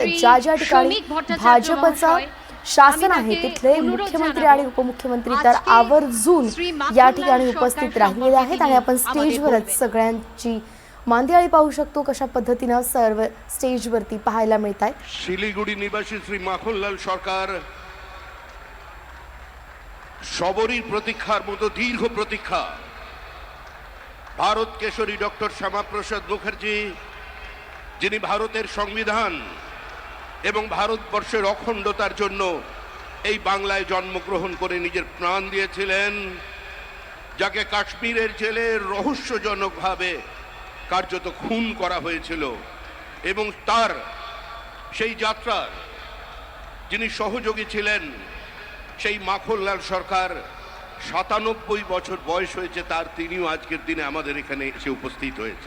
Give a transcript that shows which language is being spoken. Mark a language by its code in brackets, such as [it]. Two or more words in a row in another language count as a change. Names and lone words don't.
[mr] ज्या ज्या ठिकाणी भाजपचं शासन आहे तिथले मुख्यमंत्री आणि उपमुख्यमंत्री तर आवर्जून या ठिकाणी उपस्थित राहिलेले आहेत. आणि आपण स्टेजवरच सगळ्यांची मांदियाळी पाहू शकतो कशा पद्धतीनं सर्व स्टेजवरती पाहायला मिळत आहे. [bn] শিলিগুড়ি নিবাসী শ্রী মাখনলাল সরকার সবরীর প্রতীক্ষার মতো দীর্ঘ প্রতীক্ষা ভারত কেশরী ডক্টর শ্যামাপ্রসাদ মুখার্জি, যিনি ভারতের সংবিধান এবং ভারতবর্ষের অখণ্ডতার জন্য এই বাংলায় জন্মগ্রহণ করে নিজের প্রাণ দিয়েছিলেন, যাকে কাশ্মীরের জেলে রহস্যজনকভাবে কার্যত খুন করা হয়েছিল এবং তার সেই যাত্রার যিনি সহযোগী ছিলেন সেই মাখনলাল সরকার ৯৭ বছর বয়স হয়েছে তার, তিনিও আজকের দিনে আমাদের এখানে এসে উপস্থিত হয়েছেন।